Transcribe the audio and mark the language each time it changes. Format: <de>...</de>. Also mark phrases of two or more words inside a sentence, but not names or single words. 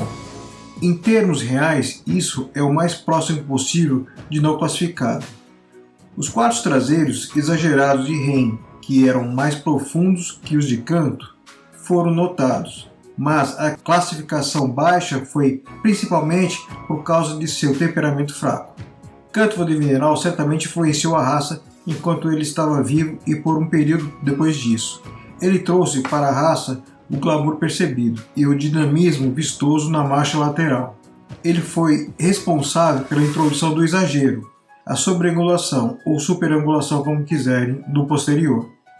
<pt>Em termos reais, isso é o mais próximo possível de não classificado. Os quartos traseiros exagerados de Hein, que eram mais profundos que os de Canto, foram notados, mas a classificação baixa foi principalmente por causa de seu temperamento fraco. Canto von der Vineral certamente influenciou a raça enquanto ele estava vivo e por um período depois disso. Ele trouxe para a raça o glamour percebido e o dinamismo vistoso na marcha lateral. Ele foi responsável pela introdução do exagero, a sobreangulação ou superangulação, como quiserem, do posterior.</pt>